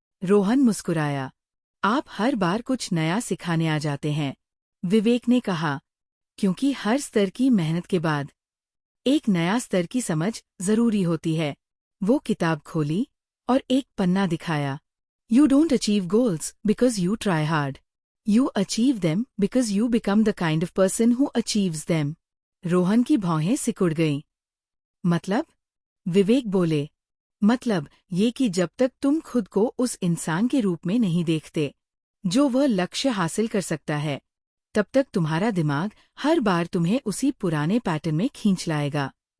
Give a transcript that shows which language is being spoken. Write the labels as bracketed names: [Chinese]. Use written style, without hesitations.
[Hindi] रोहन मुस्कुराया, आप हर बार कुछ नया सिखाने आ जाते हैं, विवेक ने कहा, क्योंकि हर स्तर की मेहनत के बाद एक नया स्तर की समझ जरूरी होती है। वो किताब खोली और एक पन्ना दिखाया। [English] You don't achieve goals because you try hard. You achieve them because you become the kind of person who achieves them. [Hindi] Rohan की भौहें सिकुड़ गईं। मतलब? विवेक बोले, मतलब ये कि जब तक तुम खुद को उस इंसान के रूप में नहीं देखते, जो वह लक्ष्य हासिल कर सकता है, तब तक तुम्हारा दिमाग हर बार तुम्हें उसी पुराने पैटर्न में खींच लाएगा।